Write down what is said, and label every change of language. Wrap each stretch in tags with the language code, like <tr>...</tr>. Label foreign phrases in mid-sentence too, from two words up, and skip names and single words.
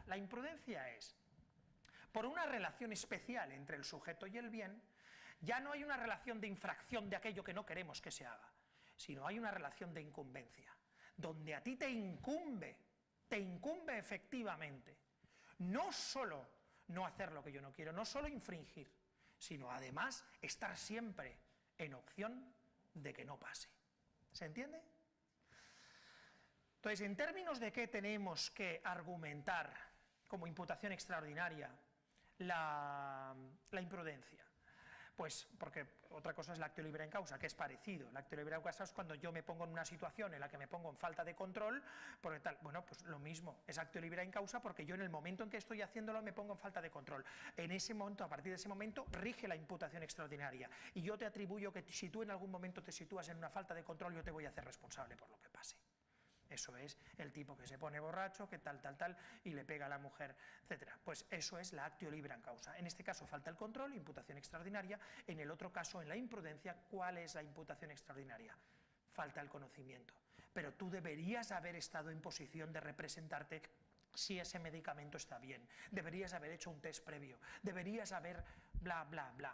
<es>La imprudencia es, por una relación especial entre el sujeto y el bien, ya no hay una relación de infracción de aquello que no queremos que se haga, sino hay una relación de incumbencia, donde a ti te incumbe efectivamente, no solo no hacer lo que yo no quiero, no solo infringir, sino además estar siempre en opción de que no pase. ¿Se entiende? Entonces, en términos de qué tenemos que argumentar como imputación extraordinaria la imprudencia? Pues porque otra cosa es la</es> <la>actio libera in causa,</la> <es>que es parecido. La</es> <la>actio libera in causa</la> <es>es cuando yo me pongo en una situación en la que me pongo en falta de control, porque tal, bueno, pues lo mismo, es</es> <la>actio libera in causa</la> <es>porque yo en el momento en que estoy haciéndolo me pongo en falta de control. En ese momento, a partir de ese momento, rige la imputación extraordinaria. Y yo te atribuyo que si tú en algún momento te sitúas en una falta de control, yo te voy a hacer responsable por lo que pase. Eso es el tipo que se pone borracho, que tal, y le pega a la mujer, etc. Pues eso es la</es> <la>actio libera in causa.</la> <es>En este caso falta el control, imputación extraordinaria. En el otro caso, en la imprudencia, ¿cuál es la imputación extraordinaria? Falta el conocimiento. Pero tú deberías haber estado en posición de representarte si ese medicamento está bien. Deberías haber hecho un test previo. Deberías haber bla, bla, bla.</es>